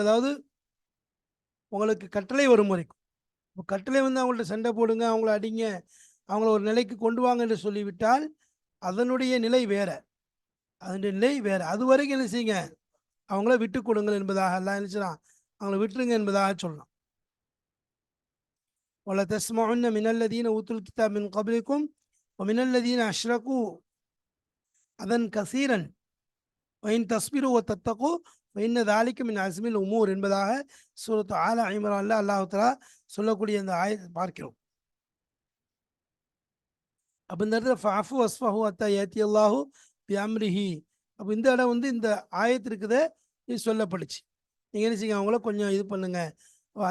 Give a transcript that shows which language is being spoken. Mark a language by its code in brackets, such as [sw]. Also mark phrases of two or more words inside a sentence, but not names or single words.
[ta] அதாவது உங்களுக்கு கட்டளை வரும் வரைக்கும். இப்போ கட்டளை வந்து அவங்கள்ட்ட சண்டை போடுங்க, அவங்கள அடிங்க, அவங்கள ஒரு நிலைக்கு கொண்டு வாங்க என்று சொல்லிவிட்டால் அதனுடைய நிலை வேற, அதனுடைய நிலை வேற. அது வரைக்கும் என்ன செய்யுங்க? அவங்கள விட்டு கொடுங்கள் என்பதாக எல்லாம் நினைச்சான், அவங்கள விட்டுருங்க என்பதாக சொல்லலாம். [ar] ولا تسمعن من الذين اوتوا الكتاب من قبلكم ومن الذين اشركوا اذًا كثيرا وان تصبروا وتتقوا فإن ذلك من عزم الامور [ta] என்பதாக சூரத் ஆல இம்ரான்ல அல்லாஹ் தஆலா சொல்லக்கூடிய இந்த ஆயத்தை பார்க்கிறோம். அப்போ இந்த இடத்துல [ar] فاعفوا واصفحوا حتى يأتي الله بأمره. [ta] அப்போ இந்த இடம் வந்து இந்த ஆயத்து இருக்குதே, இது சொல்லப்படுச்சு. நீங்கள் என்ன செய்யுங்க? அவங்கள கொஞ்சம் இது பண்ணுங்க.